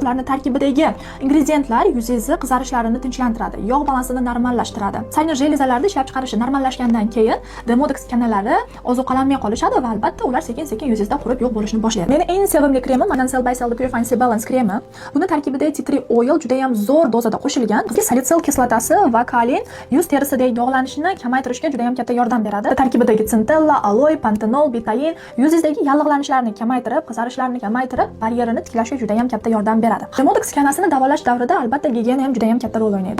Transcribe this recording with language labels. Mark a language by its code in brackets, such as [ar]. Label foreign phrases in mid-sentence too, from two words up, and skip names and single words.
[uz] Ularning tarkibidagi ingrediyentlar yuzingizni qizarishlarini tinchlantiradi, yog' balansini normallashtiradi. Saynar jelizalarda ishlab chiqarishi normallashgandan keyin Demodex kanalari ozuqalanmay qolishadi va albatta ular sekin-sekin yuzingizda qurib yo'q bo'lishni boshlaydi. Meni eng sevimli kremim Cell by Cell Purifying Balance kremi. Buni tarkibida [en] tea tree oil [uz] juda ham zo'r dozada qo'shilgan. Salitsil kislotasi va kolin yuz terisidagi dog'lanishni kamaytirishga juda ham katta yordam beradi. Tarkibidagi centella, aloe, pantenol, betain yuzingizdagi yallig'lanishlarni kamaytirib, qizarishlarni kamaytirib, baryerini tiklashga juda ham katta yordam beradi. Demodex skanasini davolash davrida albatta gigiyena ham juda ham katta rol o'ynaydi.